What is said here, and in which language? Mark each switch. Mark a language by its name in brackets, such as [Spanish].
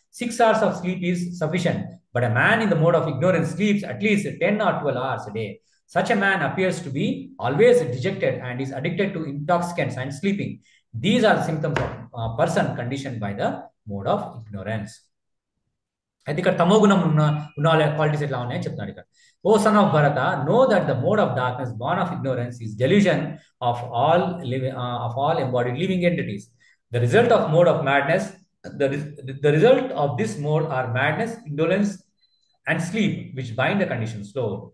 [English] 6 hours of sleep is sufficient, but a man in the mode of ignorance sleeps at least 10 or 12 hours a day. Such a man appears to be always dejected and is addicted to intoxicants and sleeping. These are the symptoms of a person conditioned by the mode of ignorance. [Telugu] అయితే ఇక్కడ తమో గుణం ఉన్న వాళ్ళ qualities ఎట్లా ఉన్నాయని చెప్తున్నాడు ఇక్కడ. [English] O son of Bharata, know that the mode of darkness born of ignorance is delusion of all embodied living entities. The result of mode of madness the result of this mode are madness, indolence, and sleep, which bind the conditions slow.